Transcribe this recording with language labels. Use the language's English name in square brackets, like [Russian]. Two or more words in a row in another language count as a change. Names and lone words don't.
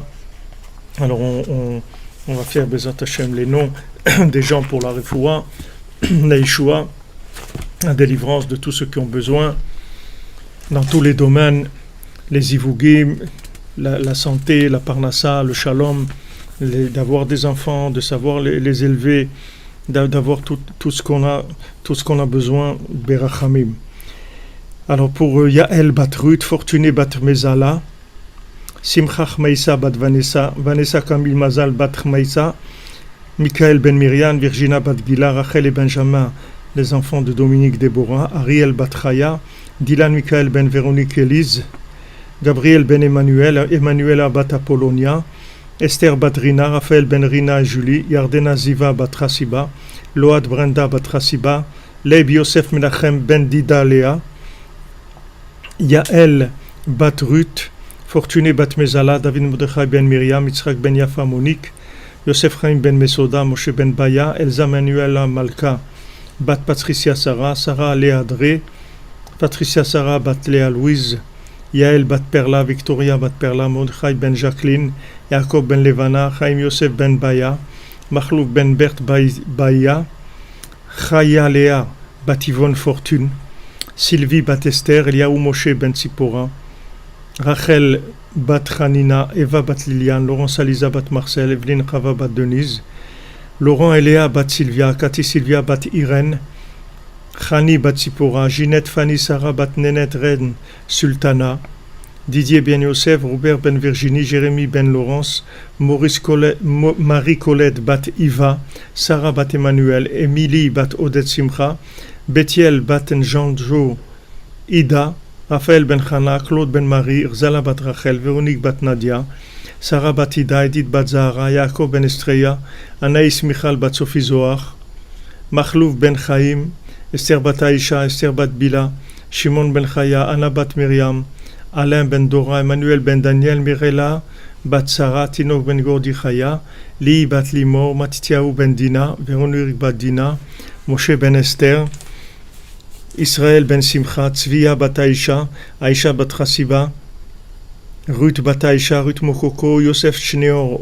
[French] Alors, on va faire [Hebrew] בעזרת השם [French] les noms des gens pour la refoua, la Yeshua, la délivrance de tous ceux qui ont besoin, dans tous les domaines, les Ivugim, la santé, la parnassa, le shalom, d'avoir des enfants, de savoir les élever, d'avoir tout ce qu'on a besoin, Berachamim. Alors pour Yael bat Ruth, Fortuné bat Mezala, Simchach Maïsa bat Vanessa, Vanessa Kamil Mazal bat Maïsa, Michael ben Myriam, Virginia bat Gila, Rachel et Benjamin, les enfants de Dominique Déborah, Ariel bat Chaya, Dylan Michael ben Véronique Élise, Gabriel ben Emmanuel, Emmanuela bat Apollonia, Esther bat Rina, Raphaël ben Rina et Julie, Yardena Ziva bat Rassiba, Load Brenda bat Rassiba, Leib Yosef Menachem ben Dida Léa, Yael bat Ruth, Fortuné bat Mezala, David Mordechai ben Myriam, Yitzhak ben Yafa Monique, Yosef Chaim ben Mesoda, Moshe ben Baya, Elsa Manuela Malka, bat Patricia Sarah, Sarah Léa Dré, Patricia Sarah bat Léa Louise, Yael bat Perla, Victoria bat Perla, Mordechai ben Jacqueline, Jacob ben Levana, Chaim Yosef ben Baya, Machlouf ben Bert Baya, Chaya Léa bat Yvonne Fortune, Sylvie bat Esther, Eliaou Moshe ben Tzipora, Rachel bat Hanina, Eva bat Liliane, Laurence Aliza bat Marcel, Evelyne Chava bat Denise, Laurent et Léa bat Sylvia, Cathy Sylvia bat Irène, Chani bat Tzipora, Ginette Fanny Sarah bat Nenet Ren Sultana, Didier ben Yosef, Robert ben Virginie, Jérémy ben Laurence, Marie Colette bat Iva, Sarah bat Emmanuel, Émilie bat Odette Simcha, Bethiel bat Njanjo Ida, Raphaël ben Chana, Claude ben Marie, Rzala bat Rachel, Véronique bat Nadia, Sarah bat Ida, Edith bat Zahara, Yaakov ben Estreya, Anaïs Michal bat Sophie Zohar, Machlouf ben Chaim, Esther bat Aïcha, Esther bat Bila, Shimon ben Chaya, Anna bat Myriam, Alain ben Dora, Emmanuel ben Daniel, Mirela bat Sarah, Tinok ben Gordi Chaya, Li bat Limor, Matityahu ben Dina, Véronique bat Dina, Moshe ben Esther, Israël ben Simcha, Tzviya bat Aïcha, Aïcha bat Chassiba, Ruth bat Aïcha, Ruth Mokoko, Yosef Shneor